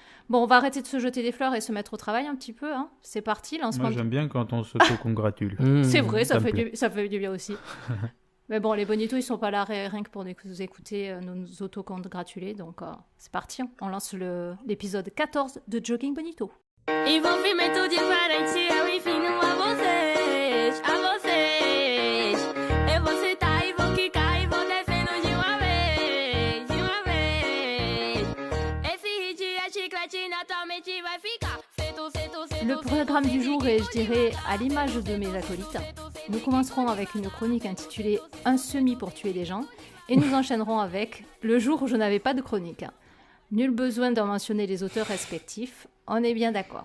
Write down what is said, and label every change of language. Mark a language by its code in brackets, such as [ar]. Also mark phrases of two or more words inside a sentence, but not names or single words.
[fr] Bon, on va arrêter de se jeter des fleurs et se mettre au travail un petit peu. Hein. C'est parti, lancement. Moi, j'aime bien quand on s'auto-congratule. C'est vrai, ça me fait plaît. ça fait du bien aussi. Mais bon, les bonitos, ils sont pas là rien que pour nous écouter, nous auto-congratuler. Donc, c'est parti. Hein. On lance l'épisode 14 de Jogging Bonito. [pt] Envolvimento diferente, eu ensino a vocês, a vocês. Eu vou citar e vou quicar e vou descendo de uma vez, de uma vez. Esse hit é chiclete, naturalmente vai ficar. [fr] Le programme du jour est, je dirais, à l'image de mes acolytes. Nous commencerons avec une chronique intitulée « Un semis pour tuer les gens » et nous enchaînerons avec « Le jour où je n'avais pas de chronique ». Nul besoin d'en mentionner les auteurs respectifs, on est bien d'accord.